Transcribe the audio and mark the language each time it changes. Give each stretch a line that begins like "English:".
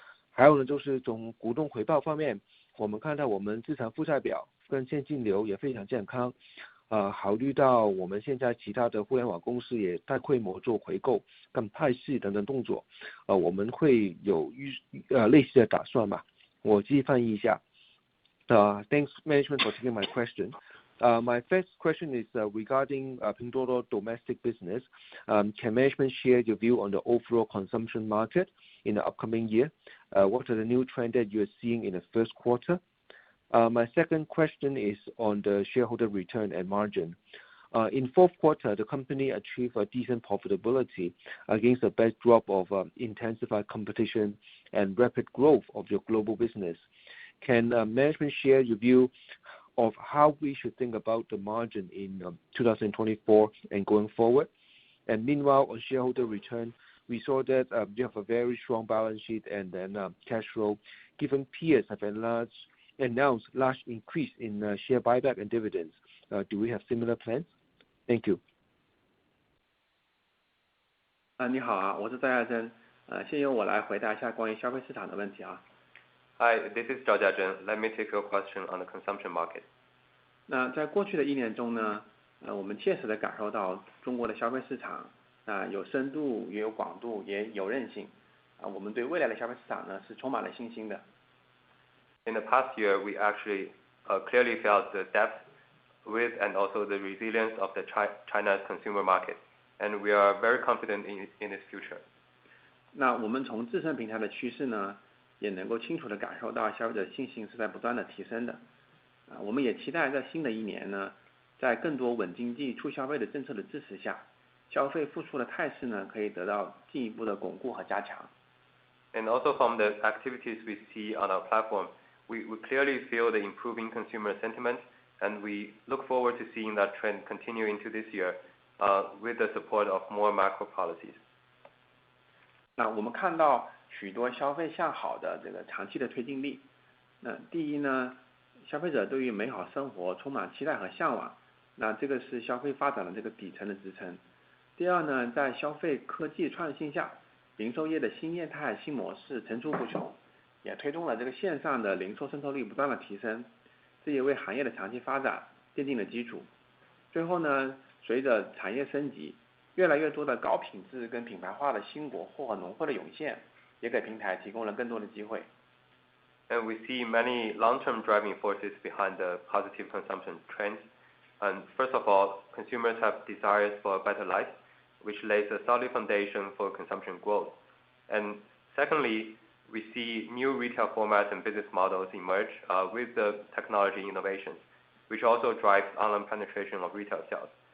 Chinese: 还有呢，就是从股东回报方面，我们看到我们资产负债表跟现金流也非常健康。考虑到我们现在其他的互联网公司也大规模做回购跟派息等等动作，我们会有类似的打算吗？我继续翻译一下。
English: Thanks management for taking my question. My first question is regarding Pinduoduo domestic business. Can management share your view on the overall consumption market in the upcoming year? What are the new trends that you are seeing in the first quarter? My second question is on the shareholder return and margin. In fourth quarter, the company achieved a decent profitability against a backdrop of intensified competition and rapid growth of your global business. Can management share your view of how we should think about the margin in 2024 and going forward? And meanwhile, on shareholder return, we saw that you have a very strong balance sheet and then cash flow. Given peers have announced large increase in share buyback and dividends, do we have similar plans? Thank you.
Chinese: 你好啊，我是赵家珍，先由我来回答一下关于消费市场的问题啊。
English: Hi, this is Zhao Jiazhen. Let me take your question on the consumption market.
Chinese: 那在过去的1年中呢，我们切实地感受到中国的消费市场有深度，也有广度，也有韧性。我们对未来的消费市场呢是充满了信心的。
English: In the past year, we actually clearly felt the depth with and also the resilience of the China's consumer market, and we are very confident in its future.
Chinese: 那我们从自身平台的趋势呢，也能够清楚地感受到消费者信心是在不断的提升的。我们也期待在新的1年呢，在更多稳经济、促消费的政策的支持下，消费复苏的态势呢可以得到进一步的巩固和加强。
English: And also from the activities we see on our platform, we clearly feel the improving consumer sentiment, and we look forward to seeing that trend continue into this year, with the support of more macro policies.
Chinese: 那我们看到许多消费向好的这个长期的推进力。那第一呢，消费者对于美好生活充满期待和向往，那这个是消费发展的这个底层的支撑。第二呢，在消费科技创新下，零售业的新业态、新模式层出不穷，也推动了这个线上的零售渗透率不断的提升，这也为行业的长期发展奠定了基础。最后呢，随着产业升级，越来越多的高品质跟品牌化的新国货和农货的涌现，也给平台提供了更多的机会。
English: And we see many long-term driving forces behind the positive consumption trends. And first of all, consumers have desires for a better life, which lays a solid foundation for consumption growth. And secondly, we see new retail formats and business models emerge with the technology innovations, which also drives online penetration of retail sales.